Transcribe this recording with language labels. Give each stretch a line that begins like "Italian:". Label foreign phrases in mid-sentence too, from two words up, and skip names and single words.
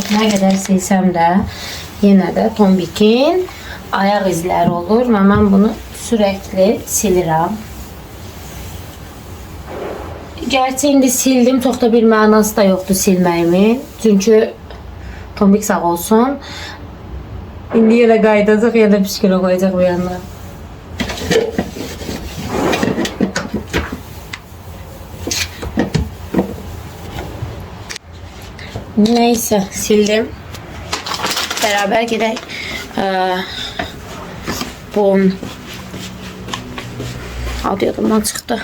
Azerbaijani: Nə qədər silsəm də yenə də Tombikin ayaq izləri olur və mən bunu sürekli silirəm. Gerçi indi sildim, çox da bir mənası da yoxdur silməyimin. Çünki Tombik sağ olsun. İndi yenə qaydacaq, yenə püskürə qoyacaq bu yanına.
Turkish: Neyse, sildim. Beraber gidelim.
Azerbaijani: Bu adı yadımdan
Turkish: çıktı.